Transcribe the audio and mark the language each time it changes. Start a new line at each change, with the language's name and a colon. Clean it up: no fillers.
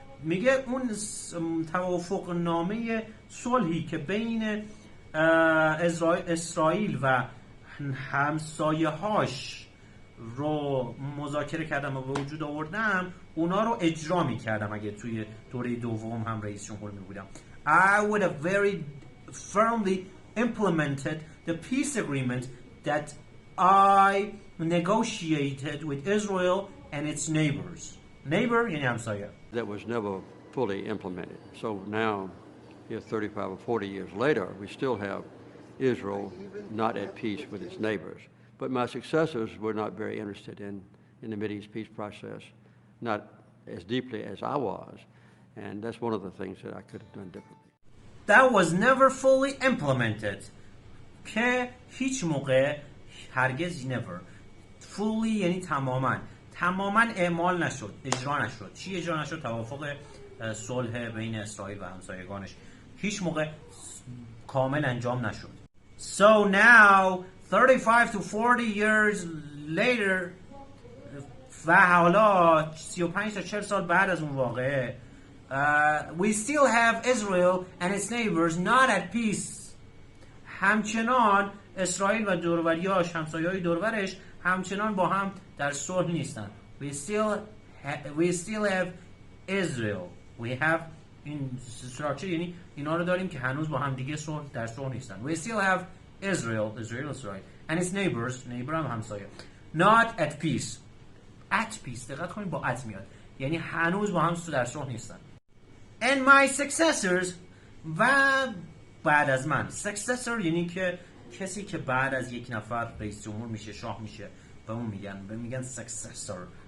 Persian: میگه اون توافق نامه صلحی که بین اسرائیل و همسایه‌هاش رو مذاکره کردم و به وجود آوردم، اونا رو اجرا می‌کردم اگه توی دوره دوم هم رئیس جمهور می‌بودم.
English: I would have very firmly implemented the peace agreement that I negotiated with Israel and its neighbors.
Persian: Neighbor یعنی همسایه.
English: That was never fully implemented. So now, here 35 or 40 years later, we still have Israel not at peace with its neighbors. But my successors were not very interested in the Mideast peace process, not as deeply as I was. And that's one of the things that I could have done differently. That was never fully implemented.
Persian: که هیچ موقع، هرگز never. Fully یعنی تماما اعمال نشد، اجرا نشد. چی اجرا نشد؟ توافق صلح بین اسرائیل و همسایگانش هیچ موقع کامل انجام نشد.
English: So now 35 to 40 years later
Persian: و حالا 35 تا 40 سال بعد از اون واقعه
English: we still have Israel and its neighbors not at peace.
Persian: همچنان اسرائیل و دوروریاش، همسایه‌های دورورش همچنان با هم در صلح نیستن.
English: We still have Israel. We have
Persian: این structure یعنی اینا رو داریم که هنوز با هم دیگه در صلح نیستن.
English: We still have Israel and its neighbor
Persian: هم همسایه.
English: Not at peace. At peace.
Persian: دقت کنید با at میاد. یعنی هنوز با هم در صلح نیستن.
English: And my successors
Persian: و بعد از من. Successor یعنی که کسی که بعد از یک نفر رئیس جمهور میشه، شاه میشه، به اون میگن successor.